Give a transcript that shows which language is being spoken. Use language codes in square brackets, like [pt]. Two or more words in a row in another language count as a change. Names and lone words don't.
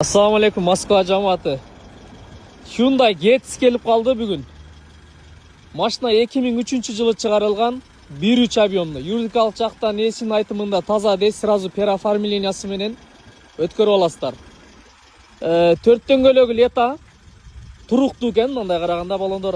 [ar] السلام عليكم [ky] Москва жамааты. Hyundai Getz келип калды бүгүн. Машина 2003-жылы чыгарылган 1.3 объемный. Юридикалык жактан эсинин айтымында таза дейт, сразу переоформлениясы менен өткөрүп аласыздар. 4 дөңгөлөгү лета туруктуу экен мындай караганда балондор.